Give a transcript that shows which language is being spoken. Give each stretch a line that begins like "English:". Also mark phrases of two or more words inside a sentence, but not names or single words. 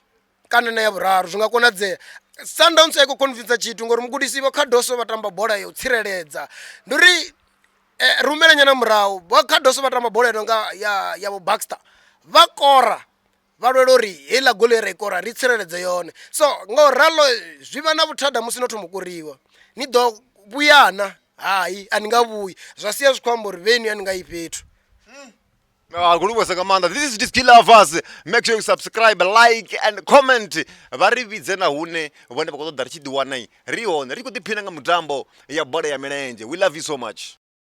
Venda: kana na ya vhuraru zwi nga konadzea Sundowns a i khou convinca tshithu ngori mugudisi vho Khadoso vha tamba bola ya u tsireledza ndi uri rumelanyana murahu vho Khadoso vha tamba bola nga ya vho Baxter vha kora vha lwela uri heiḽa gole ri kora ri tsireledze yone so nga u ralo zwi vha na vhuthada musi no thoma kuriwa ni ḓo vhuyana hayi a ni nga vhuyi zwa sia zwi khou amba uri vheni a ni nga yi fhethu Guluwesa nga maanḓa.
English: This is Skill Lovers. Make sure you subscribe, like and comment.
Venda: Vha ri vhidze na hune vhone vha khou ṱoḓa ri tshi ḓi wana ri hone ri khou ḓiphina nga mutambo ya bola ya milenzhe.
English: We love you so much.